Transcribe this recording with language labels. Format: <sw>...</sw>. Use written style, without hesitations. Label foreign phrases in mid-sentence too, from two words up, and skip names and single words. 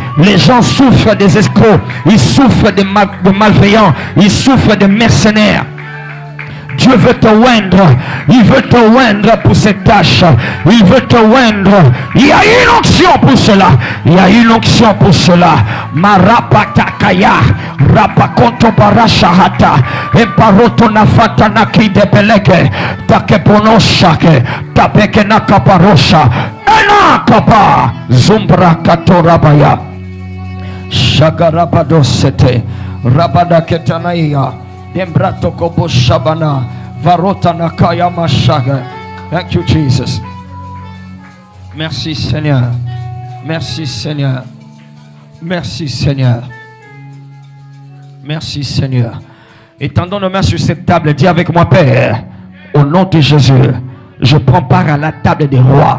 <fr>Les gens souffrent des escrocs, ils souffrent de malveillants, ils souffrent de mercenaires. Dieu veut te oindre, il veut te oindre pour cette tâche, il veut te oindre. Il y a une onction pour cela, il y a une onction pour cela. Marapatakaya, rapakonto barashahata, emparoto nafata nakidepeleke, takeponoshake, tapeke nakaparosha, enakapa, zumbra katorabaya, shagarabadosete, rabadaketanaya. Embrato kobo shabana varota nakaya mashaga.</fr> <en>Thank you Jesus.</en> <fr>Merci Seigneur. Merci Seigneur. Merci Seigneur. Merci Seigneur. Étendons nos mains sur cette table. Dis avec moi, Père, au nom de Jésus, je prends part à la table des rois.</fr>